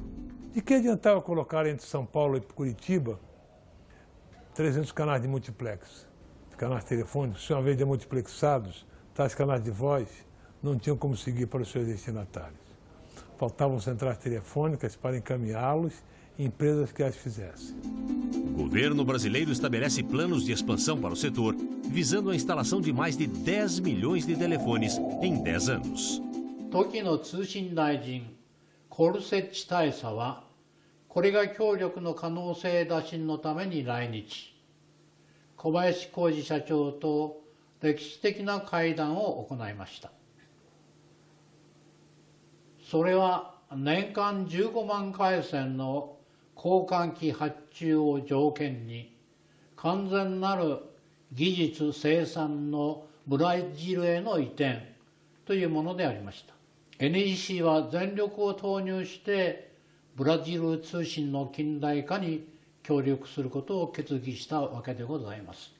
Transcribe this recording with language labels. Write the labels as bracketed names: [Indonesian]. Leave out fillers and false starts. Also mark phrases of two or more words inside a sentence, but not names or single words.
[Portuguese] De que adiantava colocar entre São Paulo e Curitiba 300 canais de multiplex, canais telefônicos, se uma vez demultiplexados, tais canais de voz não tinham como seguir para os seus destinatários. Faltavam centrais telefônicas para encaminhá-los e empresas que as fizessem. O governo brasileiro estabelece planos de expansão para o setor, visando a instalação de mais de 10 milhões de telefones em 10 anos. [Japanese] 時の通信大臣コルセッチ大佐はこれが協力の可能性打診のために来日、小林光二社長と歴史的な会談を行いました。それは年間15万回線の交換機発注を条件に完全なる技術生産のブラジルへの移転というものでありました。NEC は全力を投入してブラジル通信の近代化に協力することを決議したわけでございます。